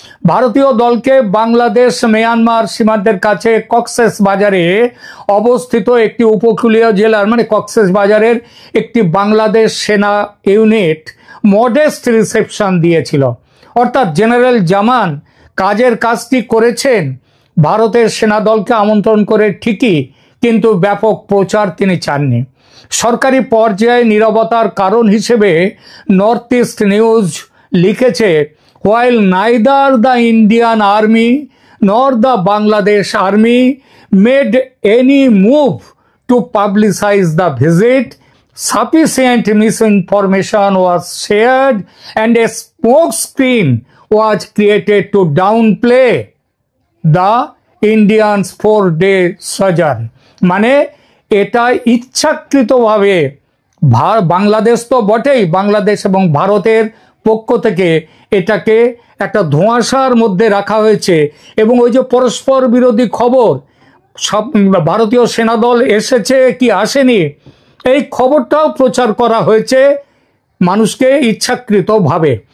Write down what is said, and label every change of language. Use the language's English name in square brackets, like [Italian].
[Bangla] ভারতীয় দলকে বাংলাদেশ মিয়ানমার সীমান্তের কাছে কক্সেস বাজারে অবস্থিত একটি উপকূলীয় জেলার, মানে কক্সেস বাজারের একটি বাংলাদেশ সেনা ইউনিট মডেস্ট রিসেপশন দিয়েছিল। অর্থাৎ জেনারেল জামান কাজের কাজটি করেছেন, ভারতের সেনাদলকে আমন্ত্রণ করে ঠিকই, কিন্তু ব্যাপক প্রচার তিনি চাননি। সরকারি পর্যায়ে নীরবতার কারণ হিসেবে নর্থ ইস্ট নিউজ লিখেছে, [English] while neither the Indian army nor the Bangladesh army made any move to publicize the visit, sufficient misinformation was shared and a smokescreen was created to downplay the Indians 4-day sojourn। [Bangla] মানে এটা ইচ্ছাকৃতভাবে বাংলাদেশ তো বটেই, বাংলাদেশ এবং ভারতের পক্ষ থেকে এটাকে একটা ধোঁয়াশার মধ্যে রাখা হয়েছে। এবং ওই যে পরস্পর বিরোধী খবর, সব ভারতীয় সেনাদল এসেছে কি আসেনি, এই খবরটাও প্রচার করা হয়েছে মানুষকে ইচ্ছাকৃতভাবে।